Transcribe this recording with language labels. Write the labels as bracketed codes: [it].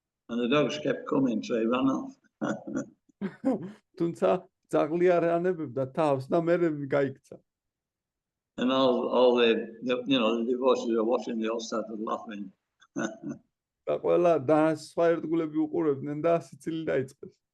[en] And the dogs kept coming, so he ran off. [ka] თუმცა ძაღლი არ ანებებდა თავს და მერე გაიქცა. [en] And all the devotees were watching, they all started laughing. [ka] და ყველა და სხვა ერთგულები უყურებდნენ და სიცილი დაიწყეს.